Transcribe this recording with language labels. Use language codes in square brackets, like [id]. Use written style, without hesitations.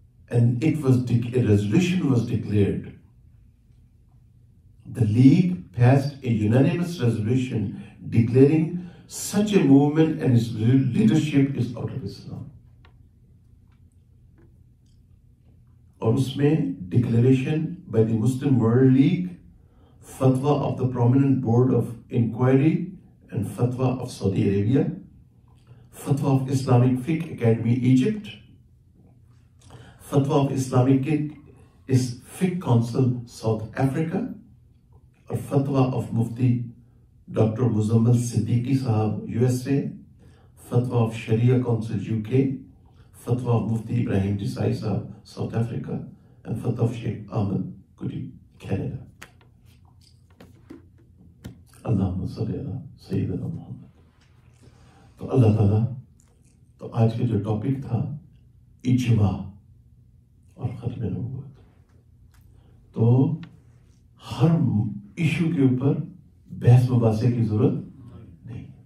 [en] And a resolution was declared. The League passed a unanimous resolution declaring such a movement and its leadership is out of Islam. [ur] اور اس میں [en] Declaration by the Muslim world league, fatwa of the prominent board of inquiry and fatwa of Saudi Arabia, fatwa of Islamic fiqh academy Egypt, fatwa of Islamic fiqh council south Africa, اور fatwa of Mufti doctor Muzammil Siddiqui sahib U S A, fatwa of Shariah council U K, fatwa of Mufti Ibrahim Desai sahib south Africa, and fatwa of Sheikh Ahmad Kutty Canada. [ar] اللہم صلی علی سیدنا محمد. [ur] تو اللہ تعالیٰ، تو آج کا جو ٹاپک تھا اجماع اور ختم نبوت، تو ہر ایشو کے اوپر بحث مباحثے کی ضرورت نہیں.